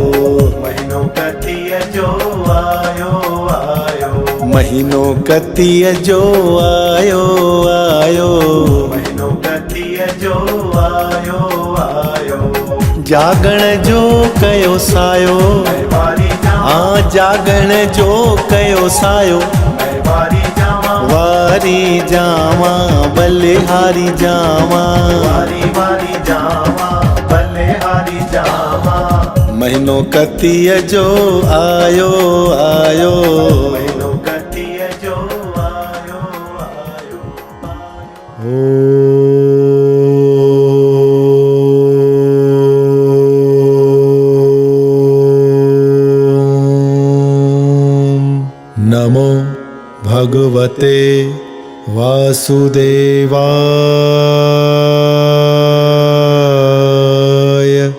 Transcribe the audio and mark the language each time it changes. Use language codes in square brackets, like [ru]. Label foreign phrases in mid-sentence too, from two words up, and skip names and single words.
[sd] महीनो कतीअ जो आयो आयो, महीनो कतीअ जो आयो आयो, महीनो कतीअ जो आयो आयो। जागण जो कयो सायो, मैं वारी जावां, हाँ जागण जो कयो सायो, मैं वारी जावां, वारी जावां बलिहारी जावां, वारी वारी जावां, बलिहारी जावां। महीनो कतीअ जो आयो आयो, महीनो कतीअ जो आयो आयो। [sa] नमो भगवते वासुदेवाय।